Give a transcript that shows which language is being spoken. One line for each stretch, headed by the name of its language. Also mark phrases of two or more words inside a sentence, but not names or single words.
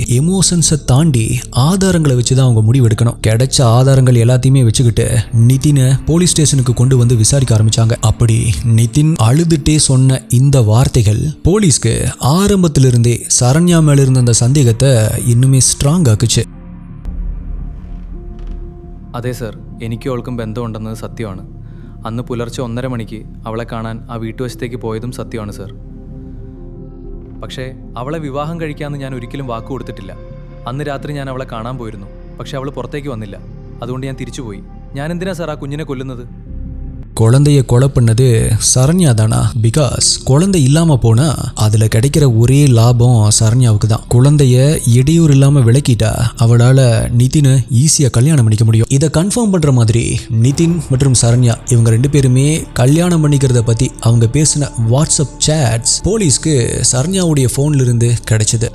Tamil: எமோஷன்ஸை தாண்டி ஆதாரங்களை வச்சு தான் அவங்க முடிவு எடுக்கணும். கிடைச்ச ஆதாரங்கள் எல்லாத்தையுமே வச்சுக்கிட்டு நிதினை
English: police stationukku
Tamil: கொண்டு வந்து விசாரிக்க ஆரம்பிச்சாங்க. அப்படி நிதின் அழுதுட்டே சொன்ன இந்த வார்த்தைகள் போலீஸ்க்கு ஆரம்பத்திலிருந்தே சரண்யா மேல இருந்த அந்த சந்தேகத்தை இன்னுமே ஸ்ட்ராங் ஆக்குச்சு.
Malayalam: അതെ സർ, എനിക്കും അവൾക്കും ബന്ധമുണ്ടെന്നത് സത്യമാണ്. അന്ന് പുലർച്ചെ 1:30 മണിക്ക് അവളെ കാണാൻ ആ വീട്ടുവശത്തേക്ക് പോയതും സത്യമാണ് സർ. പക്ഷേ അവളെ വിവാഹം കഴിക്കാമെന്ന് ഞാൻ ഒരിക്കലും വാക്ക് കൊടുത്തിട്ടില്ല. അന്ന് രാത്രി ഞാൻ അവളെ കാണാൻ പോയിരുന്നു. പക്ഷെ അവൾ പുറത്തേക്ക് വന്നില്ല. അതുകൊണ്ട് ഞാൻ തിരിച്ചുപോയി. ഞാൻ എന്തിനാ സാർ ആ കുഞ്ഞിനെ കൊല്ലുന്നത്?
Tamil: குழந்தைய கொலை பண்ணது சரண்யா தானா? பிகாஸ் குழந்தை இல்லாம போனா அதுல கிடைக்கிற ஒரே லாபம் சரண்யாவுக்கு தான். குழந்தைய இடையூறு இல்லாம விளக்கிட்டா அவளால நிதினை ஈஸியா கல்யாணம் பண்ணிக்க முடியும். இதை கன்ஃபார்ம் பண்ற மாதிரி நிதின் மற்றும் சரண்யா இவங்க 2 பேருமே கல்யாணம் பண்ணிக்கிறத பத்தி அவங்க பேசின வாட்ஸ்அப் சாட்ஸ் போலீஸ்க்கு சரண்யாவுடைய போன்ல இருந்து கிடைச்சது.